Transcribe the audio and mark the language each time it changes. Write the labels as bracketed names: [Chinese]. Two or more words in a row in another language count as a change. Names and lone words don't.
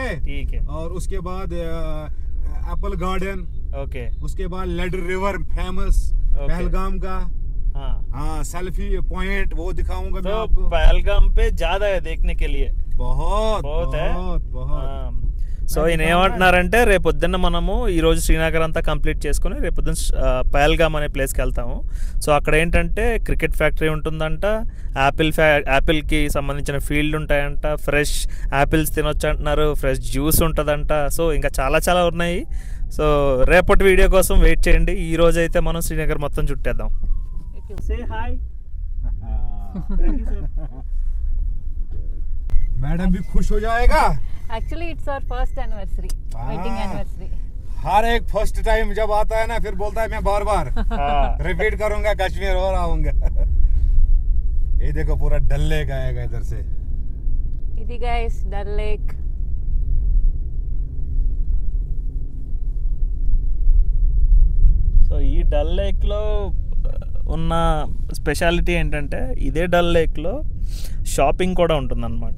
[Hindi] ठीक है, और उसके बाद [English] apple garden, [Hindi] ओके उसके बाद लेड [English] river famous [Hindi] Okay. पहलगाम का। हाँ. हाँ, [English] selfie point [Hindi] वो दिखाऊंगा मैं तो आपको। पहलगाम पे ज्यादा है देखने के लिए. बहुत बहुत है? बहुत [Telugu] సో ఈయన ఏమంటున్నారంటే రేపొద్దున్న మనము ఈరోజు శ్రీనగర్ అంతా కంప్లీట్ చేసుకుని రేపొద్దున్న పహల్గామ్ అనే ప్లేస్కి వెళ్తాము. సో అక్కడ ఏంటంటే [English] cricket factory [Telugu] ఉంటుందంట, యాపిల్కి సంబంధించిన ఫీల్డ్ ఉంటాయంట, [English] fresh apples [Telugu] తినొచ్చు అంటున్నారు, [English] fresh juice [Telugu] ఉంటుందంట. సో ఇంకా చాలా చాలా ఉన్నాయి. సో రేపటి వీడియో కోసం వెయిట్ చేయండి. ఈ రోజు అయితే మనం శ్రీనగర్ మొత్తం చుట్టేద్దాం. [English] say hi. [Hindi] मैडम भी खुश हो जाएगा। [English] actually it's our first anniversary, wedding anniversary. [Hindi] हर एक [English] first time [Hindi] जब आता है ना फिर बोलता है मैं बार बार रिपीट करूंगा कश्मीर और आऊंगा। ये देखो पूरा डल लेक आएगा इधर से। [Telugu] ఇది గైస్ డల్ లేక్. సో ఈ డల్ లేక్లో ఉన్న స్పెషాలిటీ ఏంటంటే ఇదే డల్ లేక్లో షాపింగ్ కూడా ఉంటుందన్నమాట.